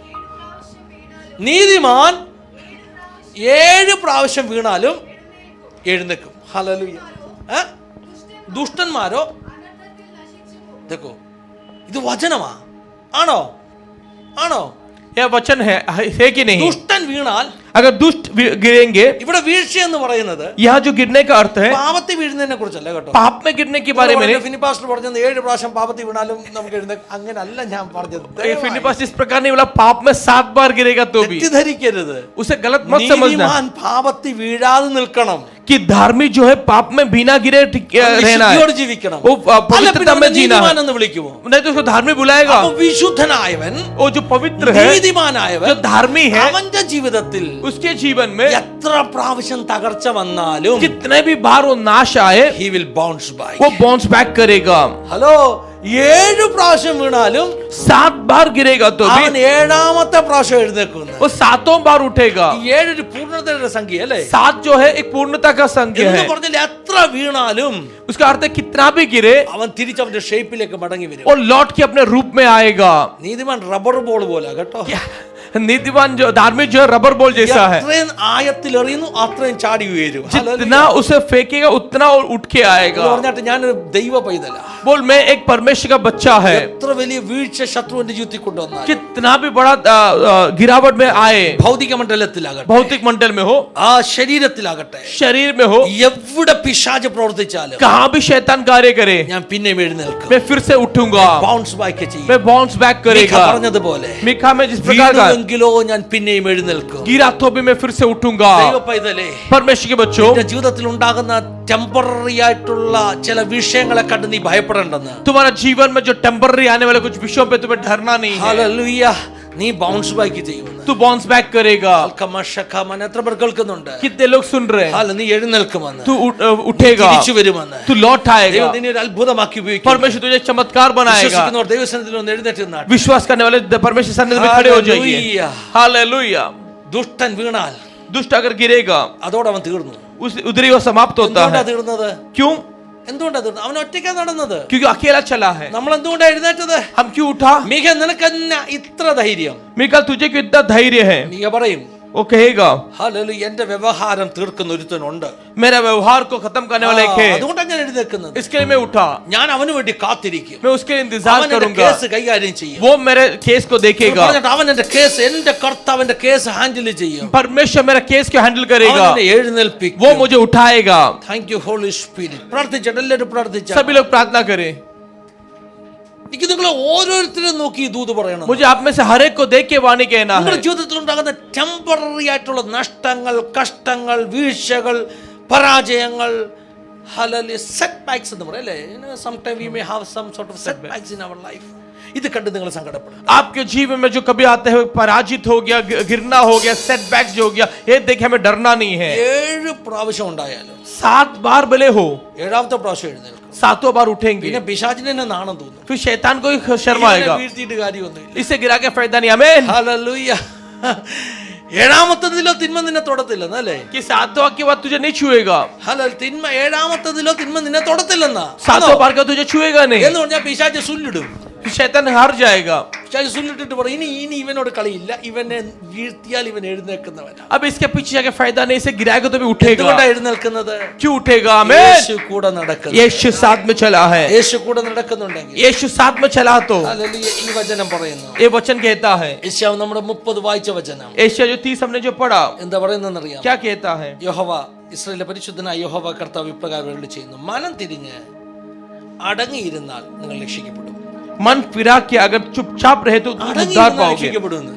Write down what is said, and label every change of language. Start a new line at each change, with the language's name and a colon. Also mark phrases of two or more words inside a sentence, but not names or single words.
Malayalam: നീതിമാൻ 7 പ്രാവശ്യം വീണാലും എഴുന്നേൽക്കും. ഹല്ലേലൂയ. ദുഷ്ടന്മാരോ देखो, ഇത് വചനമാ? ആണോ? ആണോ?
Hindi: यह वचन है कि नहीं?
Malayalam: ദുഷ്ടൻ വീണാൽ,
Hindi: अगर दुष्ट गिरेंगे,
Malayalam: ഇവിടെ വീഴ്ച എന്ന് പറയുന്നത്
Hindi: यहाँ जो गिरने का अर्थ है
Malayalam: പാപത്തിൽ വീഴുന്നതിനെ കുറിച്ചല്ല കേട്ടോ.
Hindi: पाप में गिरने के बारे में नहीं.
Malayalam: ഫിനിപ്പാസ്റ്റർ പറഞ്ഞത് 7 പ്രാവശ്യം പാപത്തിൽ വീണാലും നമുക്ക് എഴുന്നേൽക്കാം, അങ്ങനല്ല ഞാൻ പറഞ്ഞത്.
Hindi: फिलिप्पस इस प्रकार नहीं बोला पाप में 7 बार गिरेगा तो भी.
Malayalam: തെറ്റിദ്ധരിക്കരുത്.
Hindi: उसे गलत मत समझना
Malayalam: നീതിമാൻ പാപത്തിൽ വീഴാതെ നിൽക്കണം.
Hindi: कि धार्मिक जो है पाप में बिना गिरे रहना है.
Malayalam: വിശുദ്ധിയോടെ ജീവിക്കണം.
Hindi: वो
Malayalam: അല്ല, പിന്നെ
Hindi: पवित्रता में
Malayalam: അവനെ
Hindi: जीना
Malayalam: നീതിമാൻ
Hindi: है.
Malayalam: എന്ന് വിളിക്കുമോ?
Hindi: नहीं तो उसको धार्मिक बुलाएगा.
Malayalam: അപ്പോൾ വിശുദ്ധനായവൻ,
Hindi: वो जो पवित्र है,
Malayalam: നീതിമാനായവൻ,
Hindi: जो धार्मिक है,
Malayalam: അവന്റെ ജീവിതത്തിൽ
Hindi: उसके जीवन में
Malayalam: എത്ര പ്രാവശ്യം തകർച്ച വന്നാലും
Hindi: कितने भी बार वो नाश आए,
English: he will bounce back.
Hindi: वो
English: bounce back
Hindi: करेगा.
Malayalam: ഹലോ, 7 പ്രാവശ്യം വീണാലും
Hindi: 7 बार गिरेगा तो भी
Malayalam: അവൻ 7ാമത്തെ പ്രാവശ്യം എഴുന്നേൽക്കുന്നു.
Hindi: वो 7 बार उठेगा.
Malayalam: 7 ഒരു പൂർണ്ണതയുടെ സംഖ്യ അല്ലേ?
Hindi: 7 जो है एक पूर्णता का संख्या
Malayalam: എന്ന്
Hindi: है.
Malayalam: പറഞ്ഞാൽ എത്ര വീണാലും
Hindi: उसका अर्थ है कितना भी गिरे
Malayalam: അവൻ തിരിച്ചവന്റെ ഷേപ്പിലേക്ക് മടങ്ങി വരും.
Hindi: और लौट के अपने रूप में आएगा.
Malayalam: നീതിമാൻ റബ്ബർ ബോൾ പോലെ കേട്ടോ.
Hindi: नीतिवान जो धार्मिक जो है
English: rubber ball
Hindi: जैसा है.
Malayalam: എത്രയും ആയത്തിൽ എറിയുന്നു അത്രയും ചാടി ഉയരും.
Hindi: जितना उसे फेंकेगा उतना और उठ के आएगा.
Malayalam: പറഞ്ഞിട്ട് ഞാനൊരു ദൈവ പൈതല.
Hindi: बोल मैं एक परमेश्वर का बच्चा है.
Malayalam: എത്ര വലിയ വീഴ്ച ശത്രുവിന്റെ ജീവിതത്തിൽ കൊണ്ടുവന്നാൽ,
Hindi: कितना भी बड़ा गिरावट में आए,
Malayalam: ഭൗതിക മണ്ഡലത്തിലാകട്ടെ,
Hindi: भौतिक मंडल में हो,
Malayalam: ആ ശരീരത്തിലാകട്ടെ,
Hindi: शरीर में हो,
Malayalam: എവിടെ പിശാച് പ്രവർത്തിച്ചാലും
Hindi: कहाँ भी शैतान कार्य करे,
Malayalam: ഞാൻ പിന്നെയും എഴുന്നേൽക്കും.
Hindi: मैं फिर से उठूंगा.
English: bounce back
Malayalam: ചെയ്യും.
Hindi: मैं
English: bounce back
Malayalam: മീഖ
Hindi: करेगा.
Malayalam: പറഞ്ഞതുപോലെ
Hindi: मीका में जिस प्रकार का
Malayalam: വീണുവെങ്കിലോ ഞാൻ പിന്നെയും എഴുന്നേൽക്കും.
Hindi: गिरा तो भी मैं फिर से उठूंगा.
Malayalam: ദൈവ പൈതലേ,
Hindi: परमेश्वर के बच्चों,
Malayalam: നിന്റെ ജീവിതത്തിൽ ഉണ്ടാകുന്ന ടെമ്പററി ആയിട്ടുള്ള ചില വിഷയങ്ങളെ കണ്ട് നീ ഭയപ്പെടേണ്ടെന്ന്.
Hindi: तुम्हारा जीवन में जो टेम्पररी आने वाले कुछ विषयों पे तुम्हें डरना नहीं है.
Malayalam: ഹല്ലേലൂയ. നീ
English: bounce back
Malayalam: ചെയ്യുമെന്ന്.
Hindi: तू
English: bounce back
Hindi: करेगा.
Malayalam: കമശഖമൻ എത്ര പേർ കേൾക്കുന്നുണ്ട്?
Hindi: कितने लोग सुन रहे हैं?
Malayalam: നീ എഴുന്നേൽക്കുമെന്ന്,
Hindi: तू उठेगा,
Malayalam: തിരിച്ചു വരുമെന്ന്.
Hindi: तू लौट आएगा.
Malayalam: ദൈവം നിന്നെ ഒരു അത്ഭുതമാക്കി ഉപയോഗിക്കും.
Hindi: परमेश्वर तुझे चमत्कार बनाएगा.
Malayalam: വിശ്വസിക്കുന്നവർ ദൈവസന്നിധിയിൽ ഒന്ന് എഴുന്നേറ്റ് നിന്നാട്ടെ.
Hindi: विश्वास करने वाले परमेश्वर सन्निधि में खड़े हो जाइए. हालेलुया. हालेलुया.
Malayalam: ദുഷ്ടൻ വീണാൽ
Hindi: दुष्ट अगर गिरेगा
Malayalam: അതോടെ അവൻ തീർന്നു.
Hindi: उधर ही वो समाप्त होता
Malayalam: എന്തുകൊണ്ടാ
Hindi: है.
Malayalam: തീർന്നത്?
Hindi: क्यों?
Malayalam: എന്തുകൊണ്ടാ തീർന്നത്? അവൻ ഒറ്റയ്ക്കാ നടന്നത്.
Hindi: क्योंकि अकेला चला है.
Malayalam: നമ്മൾ എന്തുകൊണ്ടാ എഴുന്നേറ്റത്?
Hindi: हम क्यों उठा?
Malayalam: മീഖ നിനക്ക് എന്നാ ഇത്ര ധൈര്യം?
Hindi: मिकाल तुझे क्यों इतना धैर्य है?
Malayalam: മീഖ പറയും,
Hindi: वो कहेगा
Malayalam: ഹല്ലേലൂയ, എന്റെ വ്യവഹാരം തീർക്കുന്ന ഒരുത്തനുണ്ട്.
Hindi: मेरा व्यवहार को खत्म करने वाला एक है.
Malayalam: അതുകൊണ്ടാണ് ഞാൻ എഴുന്നേൽക്കുന്നത്.
Hindi: इसके लिए मैं उठा.
Malayalam: ഞാൻ അവന് വേണ്ടി കാത്തിരിക്കും.
Hindi: मैं उसके लिए इंतजार
Malayalam: അവൻ എന്റെ
Hindi: करूंगा.
Malayalam: കേസ് കൈകാര്യം ചെയ്യും.
Hindi: वो मेरे केस को देखेगा.
Malayalam: പറഞ്ഞിട്ട് അവൻ എന്റെ കേസ്, എന്റെ കർത്താവിന്റെ കേസ് ഹാൻഡിൽ ചെയ്യും.
Hindi: परमेश्वर मेरा केस को हैंडल
Malayalam: അവൻ
Hindi: करेगा.
Malayalam: എന്നെ എഴുന്നേൽപ്പിക്കും.
Hindi: वो मुझे उठाएगा.
English: Thank you Holy Spirit.
Malayalam: പ്രാർത്ഥിച്ചിട്ട് എല്ലാവരും പ്രാർത്ഥിച്ചാൽ
Hindi: सभी लोग प्रार्थना करें.
Malayalam: എനിക്ക് നിങ്ങളെ ഓരോരുത്തരും നോക്കി ഈ ദൂത് പറയണം.
Hindi: मुझे आप में से हर एक को देख के वाणी कहना है.
Malayalam: നിങ്ങളുടെ ജീവിതത്തിൽ ഉണ്ടാകുന്ന ടെമ്പററി ആയിട്ടുള്ള നഷ്ടങ്ങൾ, കഷ്ടങ്ങൾ, വീഴ്ചകൾ, പരാജയങ്ങൾ,
English: set backs
Malayalam: എന്ന് പറയും അല്ലേ,
English: sometime we may have some sort of set backs in our life.
Malayalam: ഇത് കണ്ട് നിങ്ങൾ സങ്കടപ്പെടും.
Hindi: आपके जीवन में जो कभी आते हुए पराजित हो गया, गिरना हो गया, सेटबैक्स जो हो गया, ये देखे हमें डरना नहीं है.
Malayalam: 7 പ്രാവശ്യം ഉണ്ടായാലും
Hindi: 7 बार भले हो,
Malayalam: 7ാമത്തെ പ്രാവശ്യം എഴുന്നേൽക്കും.
Hindi: 7 बार उठेंगे.
Malayalam: പിന്നെ പിശാചിനെ നാണം തോന്നും.
Hindi: फिर शैतान को ही शर्म आएगा.
Malayalam: വീഴ്ത്തിയിട്ട് കാര്യമൊന്നുമില്ല.
Hindi: इसे गिरा के फायदा नहीं. आमीन.
Malayalam: ഹല്ലേലൂയ. 7ാമത്തേതിലോ തിന്മ നിന്നെ തൊടത്തില്ലെന്നല്ലേ?
Hindi: कि 7 बार के बाद तुझे नहीं छुएगा.
Malayalam: തിന്മ 7ാമത്തേതിലോ തിന്മ നിന്നെ തൊടത്തില്ലെന്നാ.
Hindi: 7 बार का तुझे छुएगा नहीं.
Malayalam: എന്ന് പറഞ്ഞാൽ പിശാച് സുല്ലിടും.
Hindi: शैतान हार जाएगा.
Malayalam: പിശാച് സുല്ലിട്ടിട്ട് പറയും ഇനി ഇവനോട് കളിയില്ല, ഇവനെ വീഴ്ത്തിയാൽ ഇവൻ എഴുന്നേൽക്കുന്നവനാ.
Hindi: अब इसके पीछे जाके फायदा नहीं, इसे गिराएगा तो भी उठेगा.
Malayalam: എന്തുകൊണ്ടാ എഴുന്നേൽക്കുന്നത്?
Hindi: क्यों उठेगा? आमीन.
Malayalam: യേശു കൂടെ നടക്കുന്നു.
Hindi: यीशु साथ में चला है.
Malayalam: യേശു കൂടെ നടക്കുന്നുണ്ടെങ്കിൽ
Hindi: यीशु साथ में चला तो
Malayalam: ഹല്ലേലൂയ. ഈ വചനം പറയുന്നു,
Hindi: ये वचन कहता है.
Malayalam: യേശാവ് നമ്മുടെ 30 വായിച്ച വചനം
Hindi: एशिया जो 30 हमने जो पढ़ा,
Malayalam: എന്താ പറയുന്നറിയാം?
Hindi: क्या कहता है?
Malayalam: യഹോവ, ഇസ്രായേലിലെ പരിശുദ്ധനായ യഹോവ കർത്താവ് ഇപ്രകാരം അരുളി ചെയ്യുന്നു, മനം തിരിഞ്ഞ് അടങ്ങിയിരുന്നാൽ നിങ്ങൾ രക്ഷിക്കപ്പെടും.
Hindi: मन फिरा के अगर चुपचाप रहे तो तुम उद्धार
Malayalam: അടങ്ങിയിരുന്നാൽ
Hindi: पाओगे.
Malayalam: രക്ഷിക്കപ്പെടുമെന്ന്.